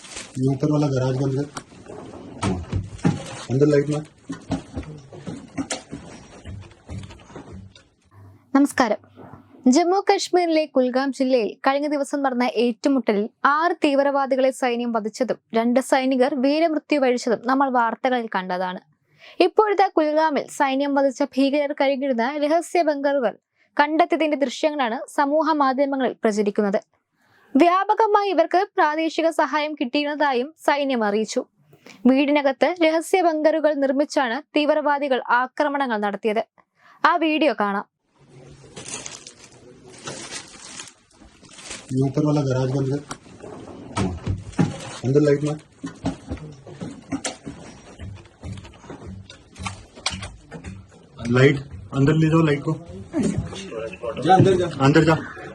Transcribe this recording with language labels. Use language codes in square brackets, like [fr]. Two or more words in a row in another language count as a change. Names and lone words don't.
[hi] ये ऊपर वाला गराज बंद कर। अंदर लाइट मार। [ml] നമസ്കാരം. ജമ്മു കശ്മീരിലെ കുൽഗാം ജില്ലയിൽ കഴിഞ്ഞ ദിവസം നടന്ന ഏറ്റുമുട്ടലിൽ 6 തീവ്രവാദികളെ സൈന്യം വധിച്ചതും 2 സൈനികർ വീരമൃത്യു വരിച്ചതും നമ്മൾ വാർത്തകളിൽ കണ്ടതാണ്. ഇപ്പോഴത്തെ കുൽഗാമിൽ സൈന്യം വധിച്ച ഭീകരർ കഴിഞ്ഞിരുന്ന രഹസ്യ ബങ്കറുകൾ കണ്ടെത്തിയതിന്റെ ദൃശ്യങ്ങളാണ് സമൂഹ മാധ്യമങ്ങളിൽ പ്രചരിക്കുന്നത്. വ്യാപകമായി ഇവർക്ക് പ്രാദേശിക സഹായം കിട്ടിയിരുന്നതായും സൈന്യം അറിയിച്ചു. വീടിനകത്ത് രഹസ്യ ബങ്കറുകൾ നിർമ്മിച്ചാണ് തീവ്രവാദികൾ ആക്രമണങ്ങൾ നടത്തിയത്. ആ വീഡിയോ കാണാം. [hi] ये ऊपर वाला गराज बंद कर। अंदर लाइट मार। लाइट अंदर ले जाओ, लाइट को जा अंदर जा, अंदर जा।